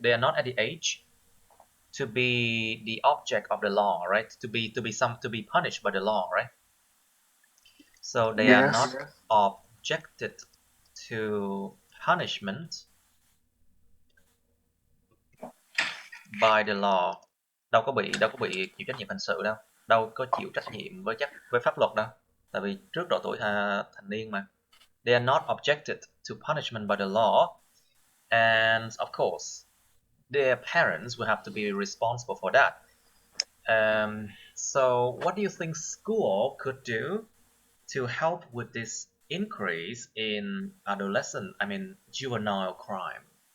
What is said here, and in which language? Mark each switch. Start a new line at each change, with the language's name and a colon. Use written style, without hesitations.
English: They are not at the age to be the object of the law, right? To be punished by the law, right? So they are not objected to punishment by the law.
Vietnamese: Đâu có bị chịu trách nhiệm hình sự đâu. Đâu có chịu trách nhiệm với pháp luật đâu. Tại vì trước độ tuổi thành niên mà.
English: They are not objected to punishment by the law, and of course, their parents will have to be responsible for that. So what do you think school could do to help with this increase in juvenile crime?